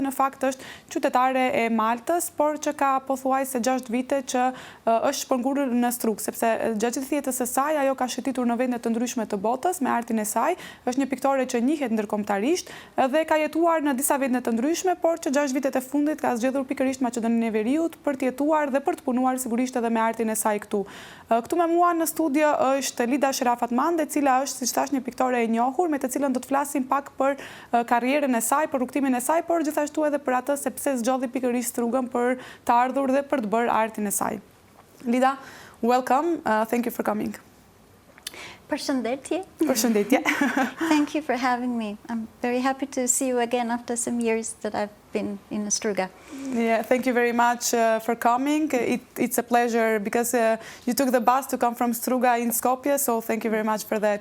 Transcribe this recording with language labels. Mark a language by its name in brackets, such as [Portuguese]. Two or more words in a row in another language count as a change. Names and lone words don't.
[Albanian] në fakt është qytetare e Maltës, por që ka pothuajse 6 vite që është shpërngulur në Strugë, sepse gjatë gjithë jetës së saj ajo ka shëtitur në vende të ndryshme të botës me artin e saj, është një piktore që njihet ndërkombëtarisht dhe ka jetuar në disa vende të ndryshme, por që 6 vitet e fundit ka zgjedhur pikërisht Maqedoninë e Veriut për të jetuar dhe për të punuar sigurisht edhe me artin e saj këtu. Këtu me mua në studio është Lida Sherafatman, e cila është, siç thash, një piktore e njohur, me të cilën do të flasim pak për karrierën e saj, për rrugtimin e saj, por gjithashtu edhe për atë se pse zgjodhi pikërisht Strugën për të ardhur dhe për të bërë artin e saj. [English] Lida, welcome. Thank you for coming. [Albanian] Përshëndetje. Përshëndetje. [English] Thank you for having me. I'm very happy to see you again after some years that I've been in Struga. Yeah, thank you very much for coming. It's a pleasure because you took the bus to come from Struga in Skopje, so thank you very much for that.